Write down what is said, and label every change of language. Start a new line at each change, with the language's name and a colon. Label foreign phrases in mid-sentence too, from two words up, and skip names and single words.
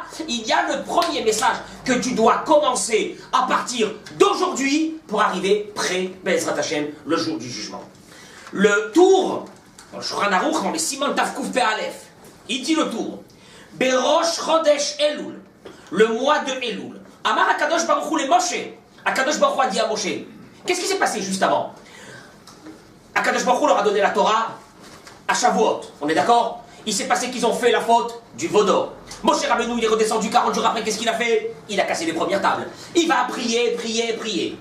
French: Il y a le premier message que tu dois commencer à partir d'aujourd'hui pour arriver près
Hebrew: בעזרת השם,
French: le jour du jugement. Le tour, dans le Shulchan Aruch, dans les
Hebrew: סימן תקפ"א,
French: il dit le tour
Hebrew: בראש חודש אלול,
French: le mois de Elul.
Hebrew: אמר הקדוש ברוך הוא למשה. הקדוש ברוך הוא
French: a dit à Moshe. Qu'est-ce qui s'est passé juste avant?
Hebrew: הקדוש ברוך הוא
French: leur a donné la Torah à Shavuot. On est d'accord? Il s'est passé qu'ils ont fait la faute du Vaudor. Moshe Rabbeinu, il est redescendu 40 jours après. Qu'est-ce qu'il a fait? Il a cassé les premières tables. Il va prier, prier, prier.